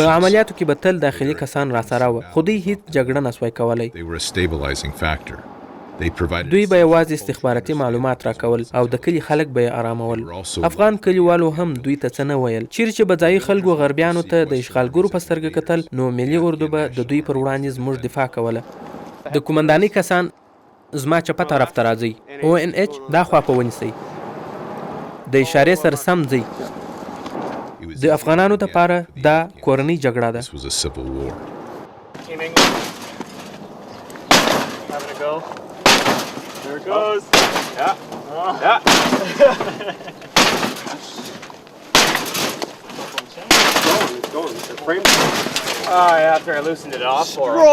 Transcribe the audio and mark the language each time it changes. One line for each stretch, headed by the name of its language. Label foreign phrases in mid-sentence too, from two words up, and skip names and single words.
Pashto: په عملیاتو کې به تل داخلي کسان راسره وه، خو دوی هیڅ جګړه نسوای کولی.
English: They were a stabilizing factor. They provided
Pashto: دوی به یوازې استخباراتي معلومات راکول او د کلي خلک به یې ارامول. افغان کلیوالو هم دوی ته څه نه ویل. چیرې چې به ځایي خلکو غربیانو ته د اشغالګرو په سترګه کتل، نو ملي اردو به د دوی پر وړاندې زموږ دفاع کوله. د قومندانۍ کسان زما چپه طرف ته راځئ. ONH دا خوا په ونیسئ. د اشارې سره سم ځئ. د افغانانو دپاره دا کورنۍ جګړه ده.
English: This was a civil war. Team England. Having a go. There it goes. Yeah. Yeah. It's going. The frame. Oh, yeah, after I loosened it off for him.